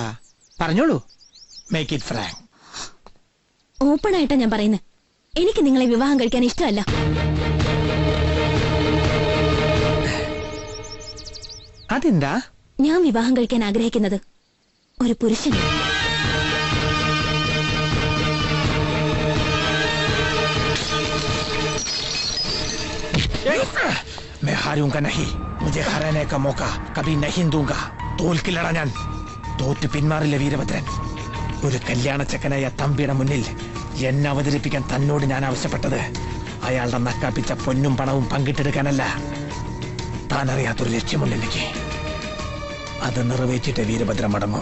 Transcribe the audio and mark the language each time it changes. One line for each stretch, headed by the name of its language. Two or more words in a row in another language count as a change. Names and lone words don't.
English: പറഞ്ഞോളൂ. make it frank.
Malayalam: ഓപ്പൺ ആയിട്ടാ ഞാൻ പറയുന്നത്. എനിക്ക് നിങ്ങളെ വിവാഹം കഴിക്കാൻ ഇഷ്ടമല്ല. അതെന്താ? ഞാൻ വിവാഹം കഴിക്കാൻ ആഗ്രഹിക്കുന്നത് ഒരു പുരുഷനെ.
Hindi: मैं हारूंगा नहीं. मुझे हराने का मौका कभी नहीं दूंगा.
Malayalam: തോൽക്കില്ലടാ ഞാൻ. തോറ്റ് പിന്മാറില്ല വീരഭദ്രൻ. ഒരു കല്യാണ ചക്കനായ തമ്പിയുടെ മുന്നിൽ എന്നെ അവതരിപ്പിക്കാൻ തന്നോട് ഞാൻ ആവശ്യപ്പെട്ടത് അയാളുടെ നക്കാപ്പിച്ച പൊന്നും പണവും പങ്കിട്ടെടുക്കാനല്ല. താൻ അറിയാത്തൊരു ലക്ഷ്യമുണ്ട് എനിക്ക്. അത് നിറവേറ്റിട്ട് വീരഭദ്രൻ മടങ്ങും.